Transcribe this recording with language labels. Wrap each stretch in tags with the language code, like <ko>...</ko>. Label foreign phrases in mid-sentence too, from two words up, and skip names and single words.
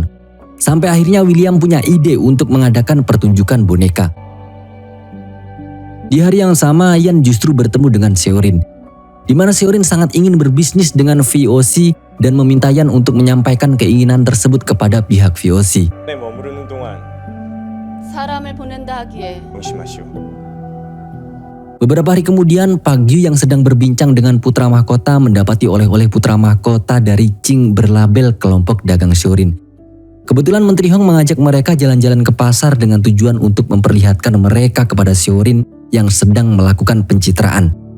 <id>Sampai akhirnya William punya ide untuk mengadakan pertunjukan boneka. Di hari yang sama, Yan justru bertemu dengan Seorin. Di mana Seorin sangat ingin berbisnis dengan VOC dan meminta Yan untuk menyampaikan keinginan tersebut kepada pihak VOC.</id> <ko>머무르는 동안 사람을 보낸다 하기에 조심하시오.</ko> <id>Beberapa hari kemudian, Park Gyu yang sedang berbincang dengan putra mahkota mendapati oleh-oleh putra mahkota dari Qing berlabel kelompok dagang Seorin. Kebetulan Menteri Hong mengajak mereka jalan-jalan ke pasar dengan tujuan untuk memperlihatkan mereka kepada Seorin yang sedang melakukan pencitraan.</id>